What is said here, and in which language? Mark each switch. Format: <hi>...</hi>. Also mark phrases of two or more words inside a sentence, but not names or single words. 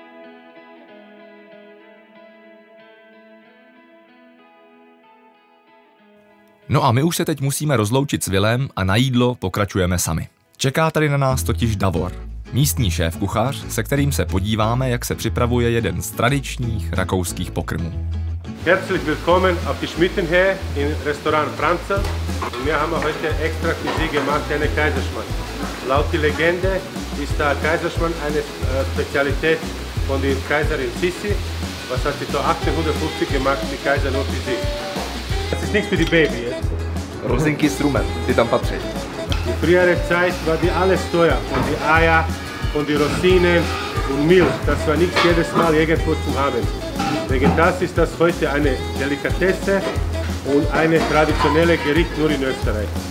<cs>No a my už se teď musíme rozloučit s Willem a na jídlo pokračujeme sami. Čeká tady na nás totiž Davor, místní šéfkuchař, se kterým se podíváme, jak se připravuje jeden z tradičních rakouských pokrmů.</cs> <de>Herzlich willkommen auf die Schmittenhöhe im Restaurant Franzl. Wir haben heute extra für Sie gemacht eine Kaiserschmarrn. Laut die Legende ist der Kaiserschmarrn eine Spezialität von der Kaiserin Sisi. Was hat sie so 1850 gemacht, die Kaiser nur für Sie. Das ist nichts für die Baby jetzt.</de> <cs>Rozinky s rumem, ty tam patří.</cs> <de>In früherer Zeit war die alles teuer. Von die Eier, von die Rosinen und Milch. Das war nicht jedes Mal irgendwo zu haben. Wegen das ist das heute eine Delikatesse und eine traditionelle Gericht nur in Österreich.</de>